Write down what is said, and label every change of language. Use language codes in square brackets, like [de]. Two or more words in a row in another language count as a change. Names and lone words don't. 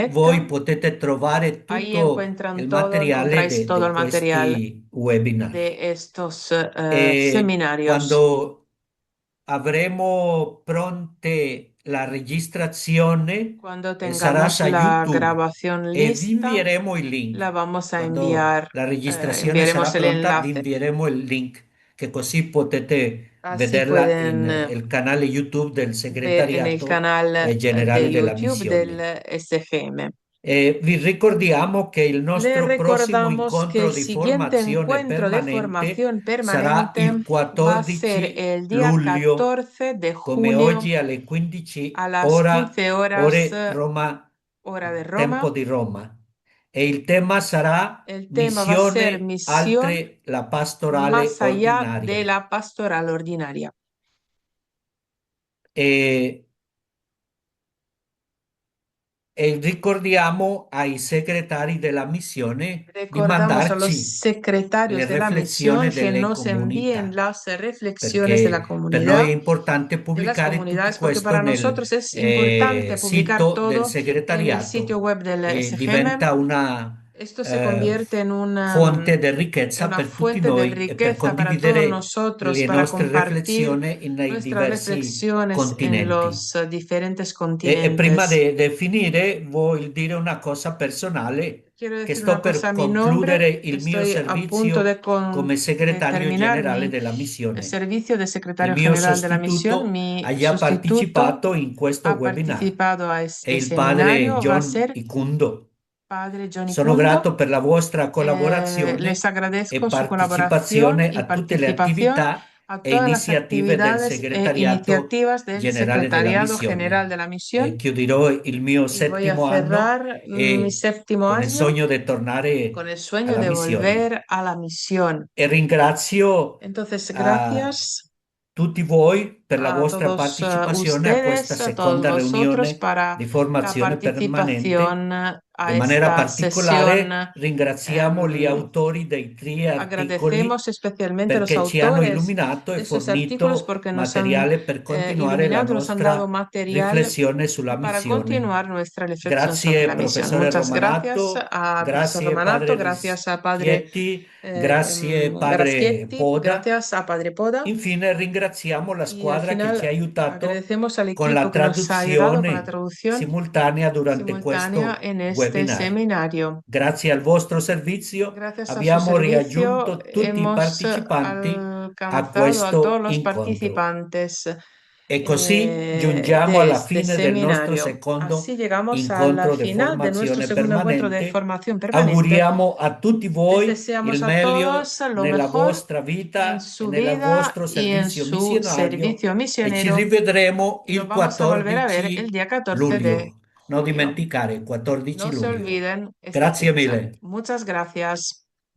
[it] bonimission.net. voi potete trovare [es] Ahí [it] tutto [es] encuentran [it] il [es] todo, [it] materiale [es] encontráis todo [it] di [es] el material [it] questi webinar. [es] de estos [it] E [es] seminarios. [it] quando avremo pronte la registrazione, [es] Cuando [it] sarà [es] tengamos [it] su [es] la [it] YouTube [es] grabación [it] e vi [es] lista, [it] invieremo il link. [es] la vamos a [it] Quando [es] enviar, [it] la registrazione sarà [es] enviaremos el [it] pronta, vi [es] enlace. [it] invieremo il link, che così potete [es] Así [it] vederla [es] pueden [it] in il canale YouTube del [es] ver en el [it] Segretariato [es] canal [it] Generale [es] de [it] della [es] YouTube del [it] Missione. [es] SGM. [it] E vi ricordiamo che il [es] Le [it] nostro prossimo [es] recordamos que [it] incontro [es] el [it] di [es] siguiente [it] formazione [es] encuentro de [it] permanente [es] formación [it] sarà [es] permanente [it] il [es] va a ser [it] 14 [es] el día [it] luglio, [es] 14 de [it] come [es] julio [it] oggi alle 15 [es] a las 15 horas, [it] ore Roma, [es] hora de [it] tempo [es] Roma. [it] di Roma. E il tema sarà [es] El tema va a ser [it] Missione [es] misión [it] oltre la pastorale [es] más allá de [it] ordinaria. [es] la pastoral ordinaria. [it] E E ricordiamo ai segretari della missione di [es] Recordamos a los [it] mandarci le [es] secretarios de la [it] riflessioni [es] misión que [it] delle [es] nos envíen [it] comunità, [es] las reflexiones de la [it] perché per noi è [es] comunidad, [it] importante [es] de las [it] pubblicare tutto [es] comunidades, porque [it] questo [es] para [it] nel [es] nosotros es importante publicar [it] sito del [es] todo en el [it] segretariato [es] sitio web del [it] e [es] SGM. [it] diventa una [es] Esto se convierte en [it] fonte di ricchezza [es] una [it] per tutti [es] fuente de [it] noi e per [es] riqueza para todos [it] condividere [es] nosotros, [it] le [es] para [it] nostre [es] compartir [it] riflessioni nei [es] nuestras [it] diversi [es] reflexiones en [it] continenti. [es] los diferentes [it] E prima [es] continentes. [it] di finire, voglio dire una cosa personale, [es] Quiero [it] che [es] decir [it] sto [es] una cosa [it] per [es] a mi nombre. [it] concludere il mio [es] Estoy a punto [it] servizio come [es] de [it] segretario [es] terminar [it] generale [es] mi [it] della missione. [es] servicio de [it] Il [es] secretario [it] mio [es] general de la misión. [it] sostituto [es] Mi [it] ha già [es] sustituto [it] partecipato in questo [es] ha [it] webinar, [es] participado a [it] è [es] este [it] il padre [es] seminario, va a [it] John [es] ser [it] Ikundo. [es] padre Johnny [it] Sono [es] Kundo. [it] grato per la vostra [es] Les [it] collaborazione e [es] agradezco su colaboración [it] partecipazione [es] y [it] a tutte le [es] participación [it] attività [es] a [it] e [es] todas las [it] iniziative del [es] actividades e [it] segretariato [es] iniciativas del [it] generale della [es] Secretariado General [it] missione. [es] de la Misión. [it] Chiuderò il mio [es] Y voy a [it] settimo anno [es] cerrar mi [it] e [es] séptimo [it] con il [es] año [it] sogno di tornare [es] con el sueño [it] alla [es] de [it] missione. [es] volver a la misión. [it] E ringrazio [es] Entonces, [it] a [es] gracias [it] tutti voi per la [es] a [it] vostra [es] todos [it] partecipazione a questa [es] ustedes, a todos [it] seconda [es] vosotros [it] riunione [es] para [it] di [es] la [it] formazione permanente. [es] participación a [it] In maniera [es] esta sesión. [it] particolare ringraziamo gli autori dei tre articoli [es] Agradecemos especialmente a los [it] perché ci hanno [es] autores [it] illuminato [es] de [it] e [es] estos artículos [it] fornito [es] porque nos han [it] materiale per continuare la [es] iluminado, nos han dado [it] nostra [es] material [it] riflessione sulla [es] para [it] missione. [es] continuar nuestra reflexión sobre [it] Grazie [es] la misión. [it] professore [es] Muchas gracias [it] Romanato, [es] a profesor [it] grazie [es] Romanato, [it] padre [es] gracias a padre [it] Rischietti, grazie padre [es] Graschietti, [it] Poda. [es] gracias a padre Poda. [it] Infine ringraziamo la [es] Y al [it] squadra che ci ha [es] final [it] aiutato [es] agradecemos al [it] con la [es] equipo que nos ha ayudado con la [it] traduzione [es] traducción [it] simultanea durante [es] simultánea [it] questo [es] en este [it] webinar. [es] seminario. [it] Grazie al vostro servizio [es] Gracias a su [it] abbiamo [es] servicio [it] raggiunto tutti i [es] hemos [it] partecipanti a [es] alcanzado a todos [it] questo [es] los [it] incontro. [es] participantes [it] E così giungiamo [es] de [it] alla [es] este [it] fine del nostro [es] seminario. [it] secondo [es] Así llegamos a la [it] incontro di [es] final de nuestro [it] formazione [es] segundo encuentro de [it] permanente. [es] formación permanente. [it] Auguriamo a tutti [es] Les [it] voi [es] deseamos [it] il [es] a [it] meglio [es] todos lo [it] nella [es] mejor [it] vostra vita [es] en [it] e [es] su [it] nel [es] vida [it] vostro [es] y en [it] servizio [es] su [it] missionario [es] servicio [it] e ci [es] misionero. [it] rivedremo [es] Y nos [it] il [es] vamos a volver a ver el [it] 14 [es] día 14 de [it] luglio. Non [es] julio. [it] dimenticare, 14 [es] No se [it] luglio. [es] olviden esta [it] Grazie [es] fecha. [it] mille. [es] Muchas gracias.